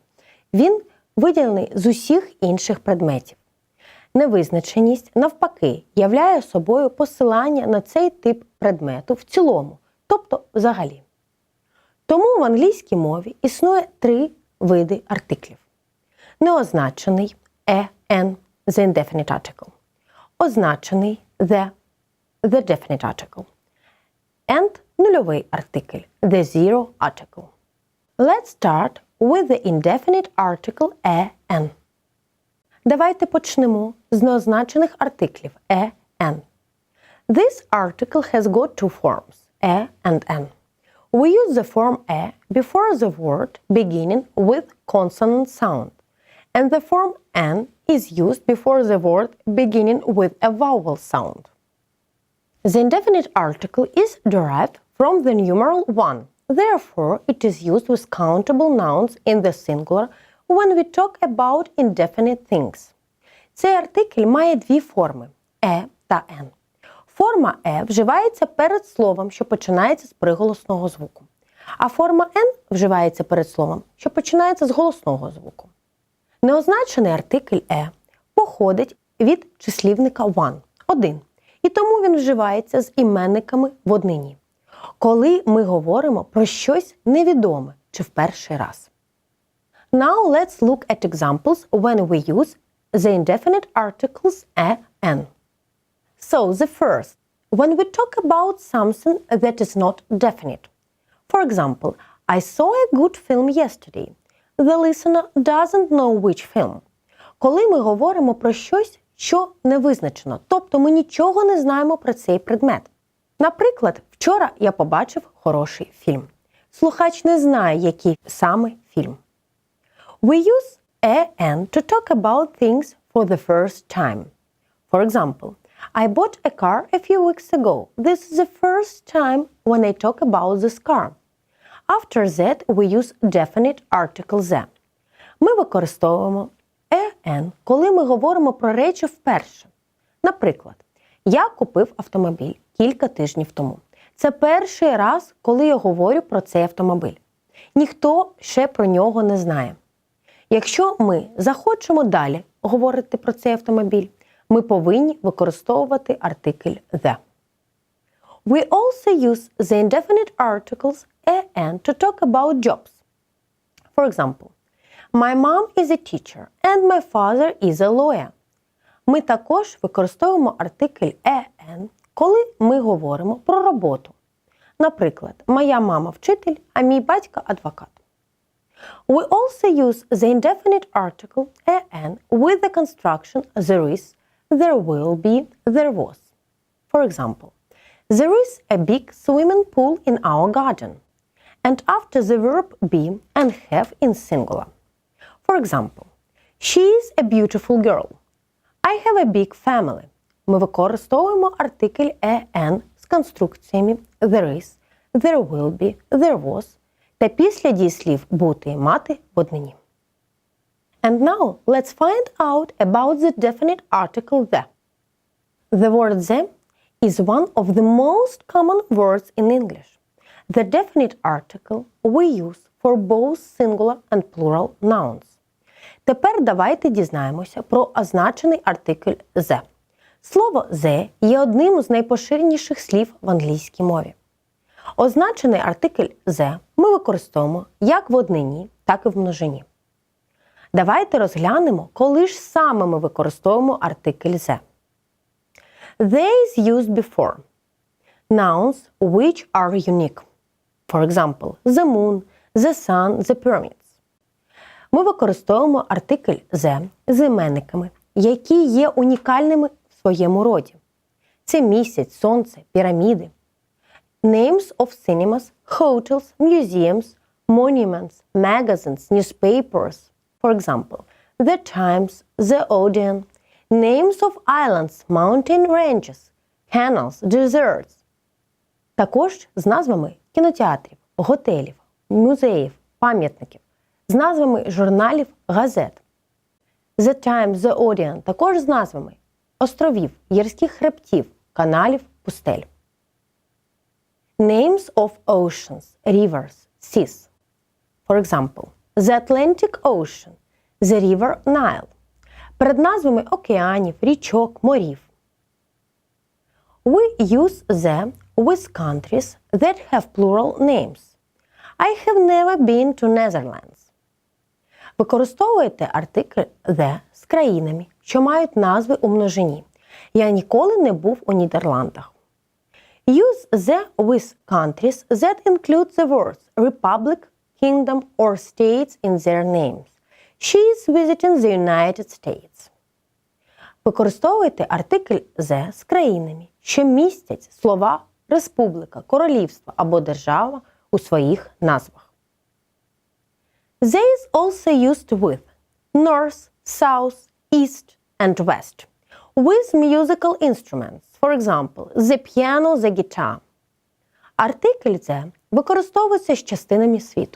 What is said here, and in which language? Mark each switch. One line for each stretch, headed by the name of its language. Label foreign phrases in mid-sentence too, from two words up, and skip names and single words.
Ukrainian: Він виділений з усіх інших предметів. Невизначеність, навпаки, являє собою посилання на цей тип предмету в цілому, тобто взагалі. Тому в англійській мові існує три види артиклів.
English: Неозначений «an» – the indefinite article. Означений «the» – the definite article.
Ukrainian: And нульовий артикль –
English: the zero article. Let's start with the indefinite article «an».
Ukrainian: Давайте почнемо з неозначених артиклів «an».
English: This article has got two forms – and «an». We use the form «a» before the word beginning with consonant sound, and the form «an» is used before the word beginning with a vowel sound. The indefinite article is derived from the numeral 1, therefore it is used with countable nouns in the singular when we talk about indefinite things.
Ukrainian: Цей артикль має дві форми – «е» та «ен». Форма «е» вживається перед словом, що починається з приголосного звуку. А форма «ен» вживається перед словом, що починається з голосного звуку. Неозначений артикль «е» походить від числівника one – один, і тому він вживається з іменниками в однині, коли ми говоримо про щось невідоме чи в перший раз.
English: Now let's look at examples when we use the indefinite articles «е», «ен». So, the first, when we talk about something that is not definite. For example, I saw a good film yesterday. The listener doesn't know which film.
Ukrainian: Коли ми говоримо про щось, що не визначено, тобто ми нічого не знаємо про цей предмет. Наприклад, вчора я побачив хороший фільм. Слухач не знає, який саме фільм.
English: We use «an» to talk about things for the first time. For example, I bought a car a few weeks ago. This is the first time when I talk about this car. After that, we use definite article «the».
Ukrainian: Ми використовуємо «an», коли ми говоримо про речі вперше. Наприклад, я купив автомобіль кілька тижнів тому. Це перший раз, коли я говорю про цей автомобіль. Ніхто ще про нього не знає. Якщо ми захочемо далі говорити про цей автомобіль, ми повинні використовувати артикль «the».
English: We also use the indefinite articles «and» to talk about jobs. For example, my mom is a teacher and my father is a lawyer.
Ukrainian: Ми також використовуємо артикль «and», коли ми говоримо про роботу. Наприклад, моя мама вчитель, а мій батько адвокат.
English: We also use the indefinite article «and» with the construction there is, there will be, there was. For example, there is a big swimming pool in our garden. And after the verb be and have in singular. For example, she is a beautiful girl. I have a big family.
Ukrainian: Ми використовуємо артикль «and» з конструкціями
English: there is, there will be, there was
Ukrainian: та після дієслів бути і мати в однині.
English: And now let's find out about the definite article «the». The word «the» is one of the most common words in English. The definite article we use for both singular and plural nouns.
Ukrainian: Тепер давайте дізнаємося про означений артикль «the». Слово «the» є одним з найпоширеніших слів в англійській мові. Означений артикль «the» ми використовуємо як в однині, так і в множині. Давайте розглянемо, коли ж саме ми використовуємо артикль «the».
English: They is used before nouns which are unique. For example, the moon, the sun, the pyramids.
Ukrainian: Ми використовуємо артикль «the» з іменниками, які є унікальними в своєму роді. Це місяць, сонце, піраміди.
English: Names of cinemas, hotels, museums, monuments, magazines, newspapers. For example, The Times, The Odeon. Names of islands, mountain ranges, canals, deserts.
Ukrainian: Також з назвами кінотеатрів, готелів, музеїв, пам'ятників, з назвами журналів, газет. The Times, The Odeon також з назвами островів, гірських хребтів, каналів, пустель.
English: Names of oceans, rivers, seas. For example, the Atlantic Ocean, the river Nile.
Ukrainian: Перед назвами океанів, річок, морів.
English: We use the with countries that have plural names. I have never been to Netherlands.
Ukrainian: Використовуєте артикль the з країнами, що мають назви у множині. Я ніколи не був у Нідерландах.
English: Use the with countries that include the words republic, kingdom or states in their names. She is visiting the United States.
Ukrainian: Використовуйте артикль the з країнами, що містять слова республіка, королівство або держава у своїх назвах.
English: They is also used with north, south, east and west. With musical instruments, for example, the piano, the guitar.
Ukrainian: Артикль the використовується з частинами світу.